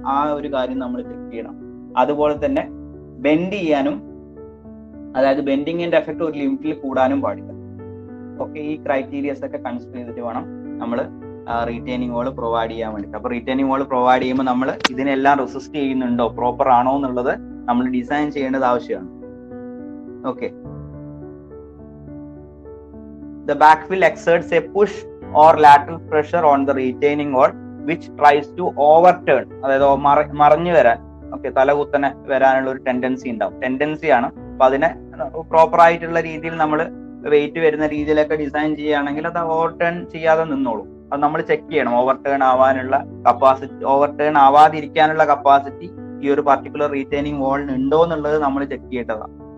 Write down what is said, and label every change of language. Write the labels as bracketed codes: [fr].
[ml] ആ ഒരു കാര്യം നമ്മൾ ചെക്ക് ചെയ്യണം. അതുപോലെ തന്നെ ബെൻഡ് ചെയ്യാനും, അതായത് ബെൻഡിങ്ങിന്റെ എഫക്ട് ഒരു ലിമിറ്റിൽ കൂടാനും പാടില്ല. ഓക്കെ, ഈ ക്രൈറ്റീരിയസ് ഒക്കെ കൺസിഡർ ചെയ്തിട്ട് വേണം നമ്മൾ റീറ്റെയിനിങ് വാൾ പ്രൊവൈഡ് ചെയ്യാൻ വേണ്ടിയിട്ട്. അപ്പൊ റീറ്റെയിനിങ് വാൾ പ്രൊവൈഡ് ചെയ്യുമ്പോൾ നമ്മൾ ഇതിനെല്ലാം റെസിസ്റ്റ് ചെയ്യുന്നുണ്ടോ, പ്രോപ്പർ ആണോ എന്നുള്ളത് നമ്മൾ ഡിസൈൻ ചെയ്യേണ്ടത് ആവശ്യമാണ്. [en] okay, the backfill exerts a push or lateral pressure on the retaining wall which tries to overturn, [ml] അതായത് മറിഞ്ഞു വരാൻ, ഓക്കെ, തലകുത്തനെ വരാനുള്ള ഒരു ടെൻഡൻസി ആണ്. അപ്പൊ അതിനെ പ്രോപ്പർ ആയിട്ടുള്ള രീതിയിൽ നമ്മൾ വെയിറ്റ് വരുന്ന രീതിയിലൊക്കെ ഡിസൈൻ ചെയ്യുകയാണെങ്കിൽ അത് ഓവർടേൺ ചെയ്യാതെ നിന്നോളും. അത് നമ്മൾ ചെക്ക് ചെയ്യണം. ഓവർടേൺ ആവാനുള്ള കപ്പാസിറ്റി, ഓവർടേൺ ആവാതിരിക്കാനുള്ള കപ്പാസിറ്റി ഈ ഒരു പർട്ടിക്കുലർ റീറ്റെയിനിങ് വാളിന് ഉണ്ടോ എന്നുള്ളത് നമ്മൾ ചെക്ക് ചെയ്യേണ്ടതാണ്.